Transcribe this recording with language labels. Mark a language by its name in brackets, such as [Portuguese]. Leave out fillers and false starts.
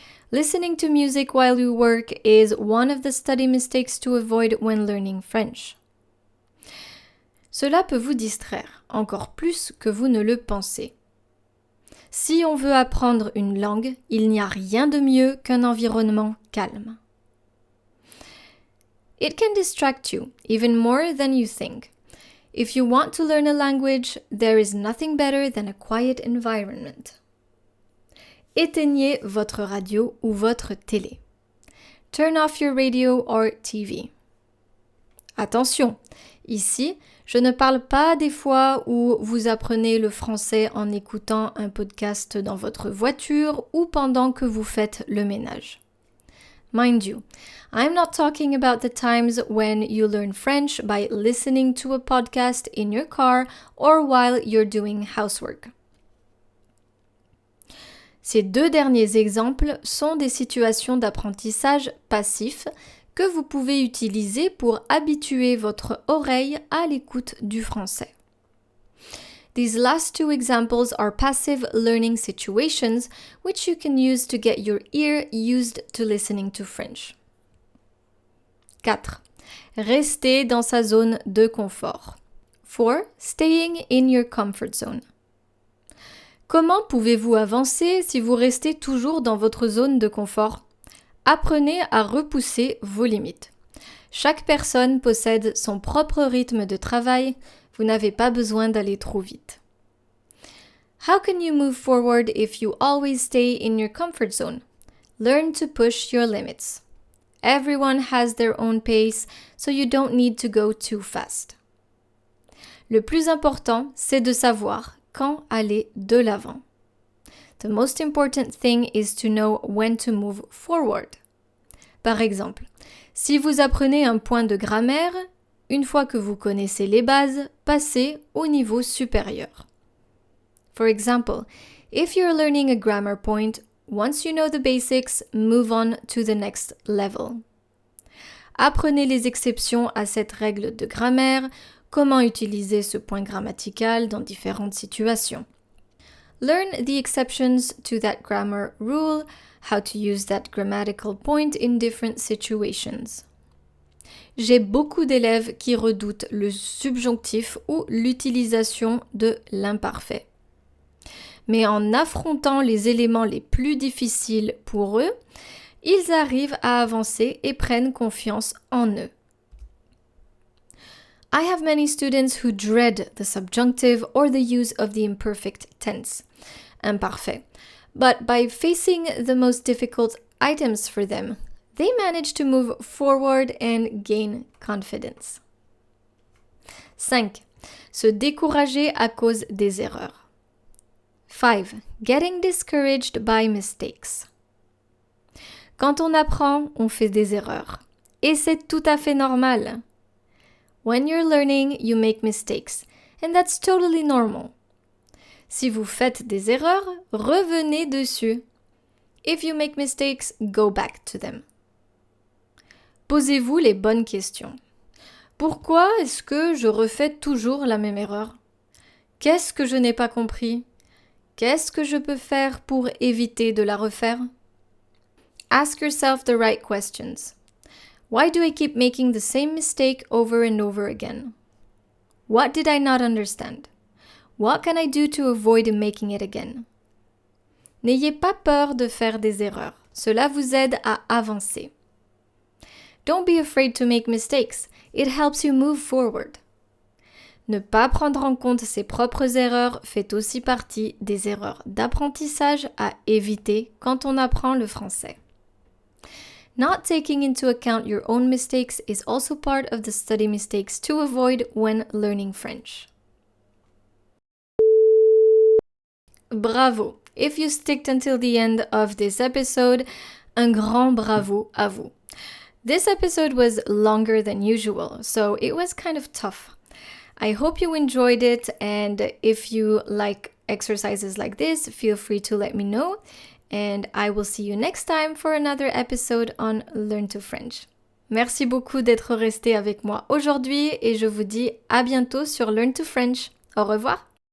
[English] Listening to music while you work is one of the study mistakes to avoid when learning French. [French] Cela peut vous distraire, encore plus que vous ne le pensez. Si on veut apprendre une langue, il n'y a rien de mieux qu'un environnement calme. [English] It can distract you, even more than you think. If you want to learn a language, there is nothing better than a quiet environment. [French] Éteignez votre radio ou votre télé. [English] Turn off your radio or TV. [French] Attention, ici, je ne parle pas des fois où vous apprenez le français en écoutant un podcast dans votre voiture ou pendant que vous faites le ménage. [English] Mind you, I'm not talking about the times when you learn French by listening to a podcast in your car or while you're doing housework. [French] Ces deux derniers exemples sont des situations d'apprentissage passif que vous pouvez utiliser pour habituer votre oreille à l'écoute du français. [English] These last two examples are passive learning situations which you can use to get your ear used to listening to French. 4. [French] Restez dans sa zone de confort. 4. [English] Staying in your comfort zone. [French] Comment pouvez-vous avancer si vous restez toujours dans votre zone de confort? Apprenez à repousser vos limites. Chaque personne possède son propre rythme de travail. Vous n'avez pas besoin d'aller trop vite. [English] How can you move forward if you always stay in your comfort zone? Learn to push your limits. Everyone has their own pace, so you don't need to go too fast. [French] Le plus important, c'est de savoir quand aller de l'avant. [English] The most important thing is to know when to move forward. [French] Par exemple, si vous apprenez un point de grammaire, une fois que vous connaissez les bases, passez au niveau supérieur. [English] For example, if you're learning a grammar point, once you know the basics, move on to the next level. [French] Apprenez les exceptions à cette règle de grammaire, comment utiliser ce point grammatical dans différentes situations. [English] Learn the exceptions to that grammar rule, how to use that grammatical point in different situations. [French] J'ai beaucoup d'élèves qui redoutent le subjonctif ou l'utilisation de l'imparfait. mais en affrontant les éléments les plus difficiles pour eux, ils arrivent à avancer et prennent confiance en eux. [English] I have many students who dread the subjunctive or the use of the imperfect tense, imparfait. But by facing the most difficult items for them, they manage to move forward and gain confidence. 5. [French] Se décourager à cause des erreurs. 5. [English] Getting discouraged by mistakes. [French] Quand on apprend, on fait des erreurs. Et c'est tout à fait normal. [English] When you're learning, you make mistakes. And that's totally normal. [French] Si vous faites des erreurs, revenez dessus. [English] If you make mistakes, go back to them. [French] Posez-vous les bonnes questions. Pourquoi est-ce que je refais toujours la même erreur? Qu'est-ce que je n'ai pas compris? Qu'est-ce que je peux faire pour éviter de la refaire? [English] Ask yourself the right questions. Why do I keep making the same mistake over and over again? What did I not understand? What can I do to avoid making it again? [French] N'ayez pas peur de faire des erreurs. Cela vous aide à avancer. [English] Don't be afraid to make mistakes. It helps you move forward. [French] Ne pas prendre en compte ses propres erreurs fait aussi partie des erreurs d'apprentissage à éviter quand on apprend le français. [English] Not taking into account your own mistakes is also part of the study mistakes to avoid when learning French. Bravo! If you sticked until the end of this episode, [French] un grand bravo à vous. [English] This episode was longer than usual, so it was kind of tough. I hope you enjoyed it, and if you like exercises like this, feel free to let me know, and I will see you next time for another episode on Learn to French. [French] Merci beaucoup d'être resté avec moi aujourd'hui, et je vous dis à bientôt sur Learn to French. Au revoir!